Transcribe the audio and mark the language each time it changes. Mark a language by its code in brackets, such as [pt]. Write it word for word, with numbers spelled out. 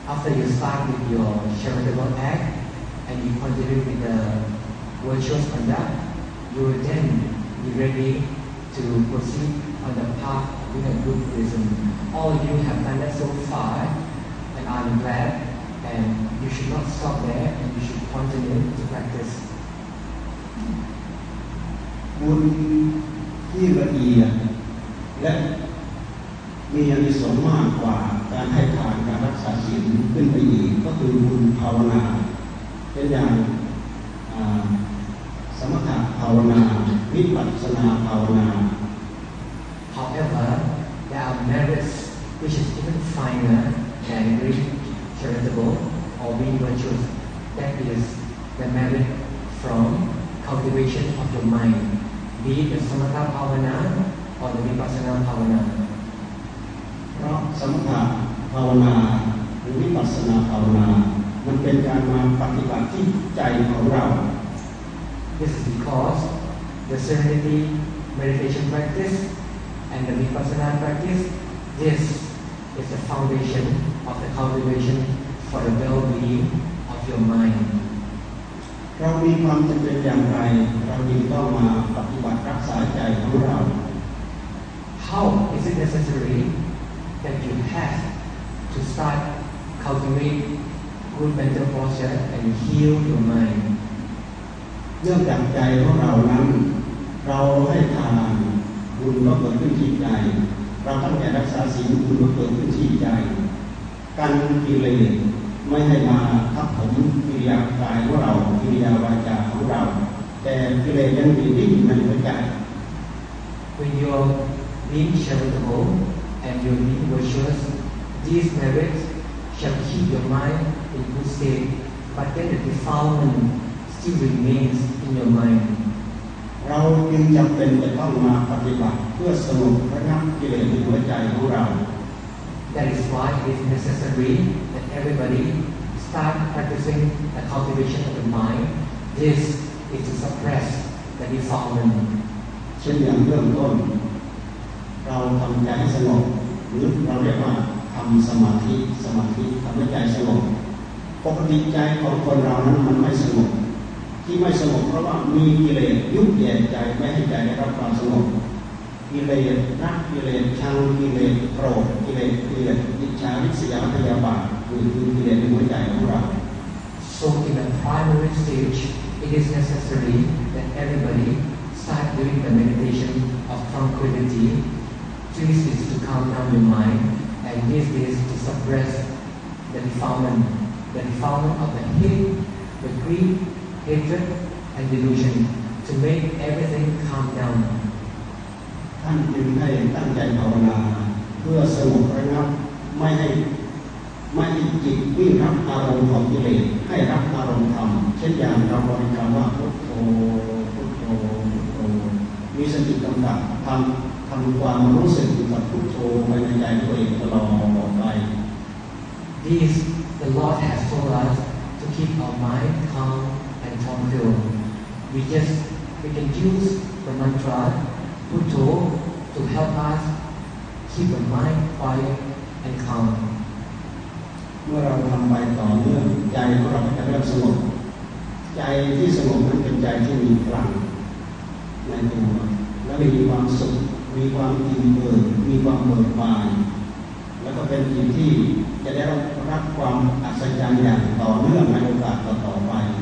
[en] After you start with your charitable act. And you continue with the virtuous conduct, you will then be ready to proceed on the path of being a good person. All you have done that so far, and I'm glad, and you should not stop there, and you should continue to practice. [th] บุญที่ละเอียดและมีอานิสงส์มากกว่าการให้ทานการรักษาศีลขึ้นไปอีกก็คือบุญภาวนาเป็นอย่างสมถะภาวนาวิปัสสนาภาวนา [en] However, there are merits which is even finer than being charitable or being virtuous. That is the merit from cultivation of your mind, be it the samatha bhavana or the vipassana bhavana. [th] เพราะสมถะภาวนาหรือวิปัสสนาภาวนามันเป็นการมาปฏิบัติที่ใจของเรา [en] This is because the serenity meditation practice and the vipassana practice, this is the foundation of the cultivation for the well-being of your mind. [th] เรามีความจำเป็นอย่างไรเราจึงต้องมาปฏิบัติรักษาใจของเรา [en] How is it necessary that you have to start cultivating? Good mental posture and heal your mind. [th] เรื่องจากใจของเรานั้นเราให้ทานบุญก็เกิดขึ้นที่ใจเราตั้งใจรักษาศีลบุญก็เกิดขึ้นที่ใจการกิเลสไม่ให้มาทับถมกิริยากายของเรากิริยาวาจาของเราแต่กิเลสยังมีที่อยู่ในหัวใจ [en] When you are being charitable and you are being virtuous, these merits shall keep your mind. In good state, but then the defilement still remains in your mind. [th] เราจึงจำเป็นจะต้องมาปฏิบัติเพื่อสงบระงับกิเลสในหัวใจของเรา [en] That is why it is necessary that everybody start practicing the cultivation of the mind. This is to suppress the defilement. [th] เช่นอย่างเริ่มต้นเราทำใจให้สงบหรือเราเรียกว่าทำสมาธิสมาธิทำให้ใจสงบปกติใจของคนเรานั้นมันไม่สงบที่ไม่สงบเพราะว่ามีกิเลสยุแย่ใจไม่ให้ใจได้รับความสงบกิเลสรักกิเลสชังกิเลสโกรธกิเลสเกลียดอิจฉาริษยาพยาบาทคือกิเลสในหัวใจของเรา [en] So in the primary stage it is necessary that everybody start doing the meditation of tranquility. This is to calm down your mind and this is to suppress the defilement. The defilement of the hate, the greed, hatred, and delusion, to make everything calm down. [th] ท่านจึงให้ตั้งใจภาวนา เพื่อสงบระงับไม่ให้ไม่ให้จิตวิ่งรับอารมณ์ของกิเลสให้รับอารมณ์ธรรมเช่นอย่างเราบริกรรมว่าพุทโธพุทโธพุทโธมีสติกำกับทำทำความรู้สึกกับพุทโธไปในใจตัวเองตลอดไป [en] These the Lord has told us to keep our mind calm and tranquil. We just we can use the mantra Puttho to help us keep the mind quiet and calm. [th] เมื่อเราทำไปต่อเนื่องใจของเราจะเริ่มสงบใจที่สงบนั้นเป็นใจที่มีพลังในตัวและมีความสุขมีความอิ่มเอิบมีความเบิกบานแล้วก็เป็นจิตที่จะได้รับความอัศจรรย์อย่างต่อเนื่องในโอกาสต่อๆไป